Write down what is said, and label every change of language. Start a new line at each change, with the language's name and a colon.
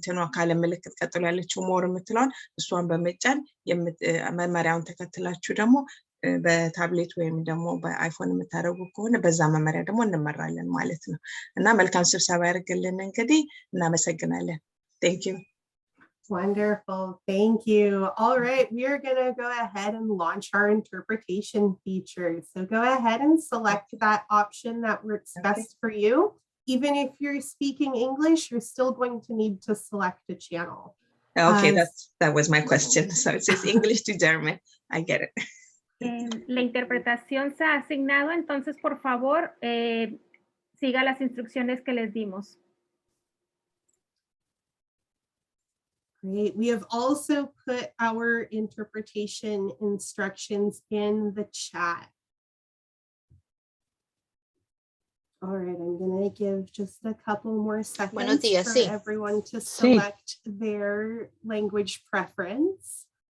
Amharic: ከዓለም ምልክት ቀጥሎ ያለችው ሞር የምትለውን እሷን በመጫን መመሪያውን ተከትላችሁ ደግሞ በታብሌት ወይም ደግሞ በአይፎን የምታደርጉ ከሆነ በዛ መመሪያ ደግሞ እንመራለን ማለት ነው። እና መልካም ስብሰባ ያደርግልን። እንግዲህ እናመሰግናለን።
English: ቴንክ ዩ። Wonderful. Thank you. All right, we are going to go ahead and launch our interpretation feature. So go ahead and select that option that works best for you. Even if you're speaking English, you're still going to need to select a channel. Okay, that was my question. So it says English to German. I get it.
Spanish: La interpretación se ha asignado, entonces por favor, siga las instrucciones que les dimos.
English: Great. We have also put our interpretation instructions in the chat. All right, I'm going to give just a couple more seconds for everyone to select their language preference.